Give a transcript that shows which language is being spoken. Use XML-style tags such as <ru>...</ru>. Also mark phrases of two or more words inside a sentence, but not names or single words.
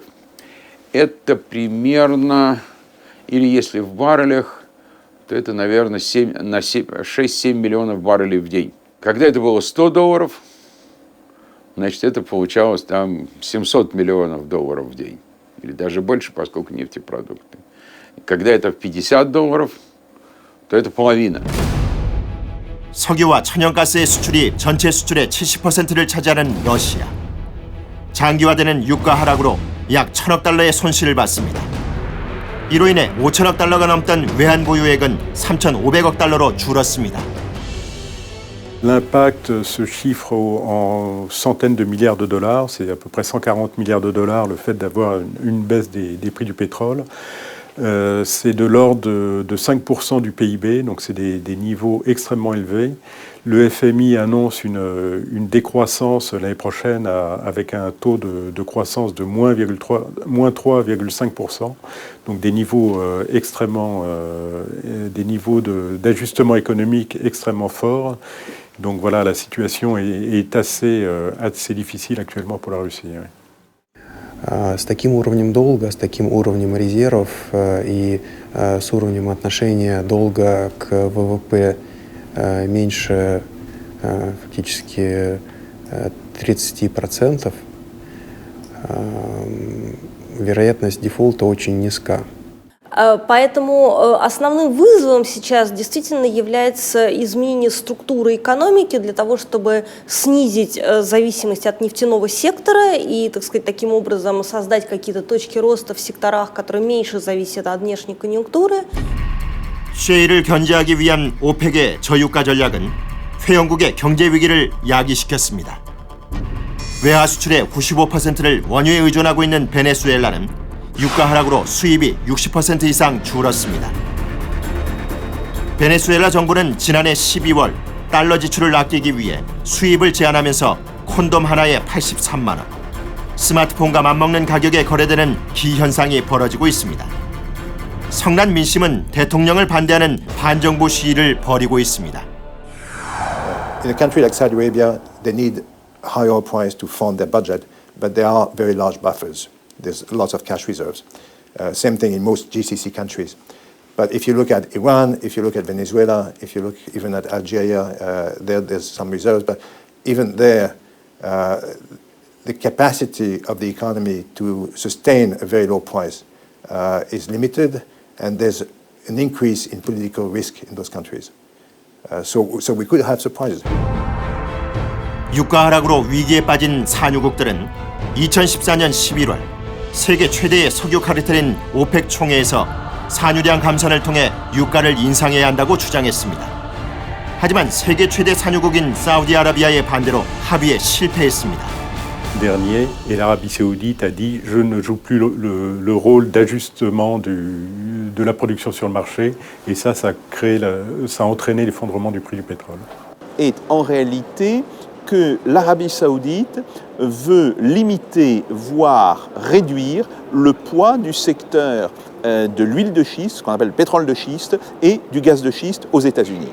<ru>Это примерно, или если в баррелях, то это, наверное, 6-7 миллионов баррелей в день. Когда это было $100, значит, это получалось там $700 миллионов в день. Или даже больше, поскольку нефтепродукты. Когда это в $50, то это половина.</ru> <ko>석유와 천연가스의 수출이 전체 수출의 70%를 차지하는 러시아. 장기화되는 유가 하락으로 약 $1,000억 손실을 봤습니다. 이로 인해 $5,000억 넘던 외환 보유액은 $3,500억 줄었습니다.</ko> <fr>L'impact se chiffre en centaines de milliards de dollars, c'est à peu près 140 milliards de dollars le fait d'avoir une baisse des prix du pétrole. C'est de l'ordre de 5% du PIB, donc c'est des niveaux extrêmement élevés. Le FMI annonce une décroissance l'année prochaine avec un taux de croissance de moins 3,5%, donc des niveaux des niveaux d'ajustement économique extrêmement forts. Donc voilà, la situation est assez difficile actuellement pour la Russie. Oui.</fr> <ru>С таким уровнем долга, с таким уровнем резервов и с уровнем отношения долга к ВВП меньше фактически 30%, вероятность дефолта очень низка. Поэтому основным вызовом сейчас действительно является изменение структуры экономики для того, чтобы снизить зависимость от нефтяного сектора и, так сказать, таким образом создать какие-то точки роста в секторах, которые меньше зависят от внешней конъюнктуры.</ru> <ko>셰일을 견제하기 위한 오펙의 저유가 전략은 회원국의 경제 위기를 야기시켰습니다. 외화 수출의 95%를 원유에 의존하고 있는 베네수엘라는 유가 하락으로 수입이 60% 이상 줄었습니다. 베네수엘라 정부는 지난해 12월 달러 지출을 아끼기 위해 수입을 제한하면서 콘돔 하나에 83만 원, 스마트폰과 맞먹는 가격에 거래되는 기현상이 벌어지고 있습니다. 성난 민심은 대통령을 반대하는 반정부 시위를 벌이고 있습니다.</ko> <en>In a country like Saudi Arabia, they need high oil price to fund their budget, but there are very large buffers. There's lots of cash reserves. Same thing in most GCC countries. But if you look at Iran, if you look at Venezuela, if you look even at Algeria, there's some reserves. But even there, the capacity of the economy to sustain a very low price is limited, and there's an increase in political risk in those countries. So we could have surprises.</en> <ko>유가 하락으로 위기에 빠진 산유국들은 2014년 11월 세계 최대의 석유 카르텔인 오펙 총회에서 산유량 감산을 통해 유가를 인상해야 한다고 주장했습니다. 하지만 세계 최대 산유국인 사우디아라비아의 반대로 합의에 실패했습니다.</ko> <fr>Dernier, et l'Arabie saoudite a dit je ne joue plus le rôle d'ajustement de la production sur le marché, et ça a entraîné l'effondrement du prix du pétrole. Et en réalité que l'Arabie saoudite veut limiter, voire réduire le poids du secteur de l'huile de schiste, ce qu'on appelle le pétrole de schiste, et du gaz de schiste aux États-Unis.</fr>